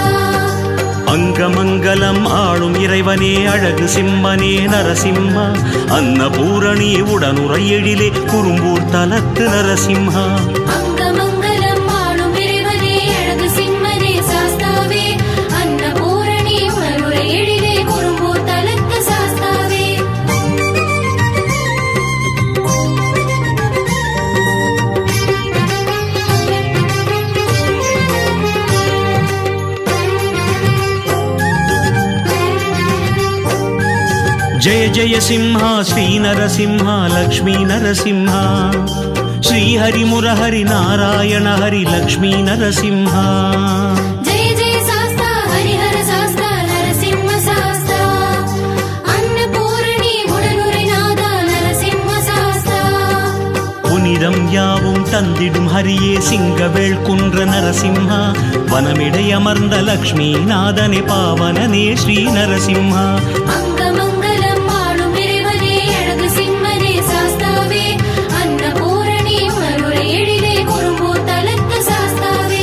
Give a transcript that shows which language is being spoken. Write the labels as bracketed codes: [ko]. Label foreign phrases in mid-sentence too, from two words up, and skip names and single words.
[ta] அங்கமங்கலம் ஆளும் இறைவனே அழகு சிம்மனே நரசிம்ம அன்னபூரணி உடனுரை எழிலே குறும்பூர் தலத்து நரசிம்ஹா। அங்கமங்கலம் ஆளும் இறைவனே அழகு சிம்மனே சாஸ்தாவே அன்னபூரணி உடனுரை எழிலே குறும்பூர் தலத்து சாஸ்தாவே। [sa] जय जय सिंह श्री नरसिंह लक्ष्मी नरसिंह श्री हरि मुरहरि नारायण हरि लक्ष्मी नरसिंह। जय जय शास्ता हरिहर शास्ता नरसिंह शास्ता [ta] அன்னபூரணி உடனுறைநாத [sa] नरसिंह शास्ता। [ta] புனிதம் யாவும் தந்திடும் ஹரியே சிங்கவேள் குன்ற நரசிம்ஹா வனமிடை அமர்ந்த லக்ஷ்மி நாதனே பாவனனே ஸ்ரீ நரசிம்ஹா। அங்கமங்கலம் ஆளும் இறைவனே அழகு சிம்மனே சாஸ்தாவே அன்னபூரணி உடனுரை எழிலே குறும்பூர் தலத்து சாஸ்தாவே।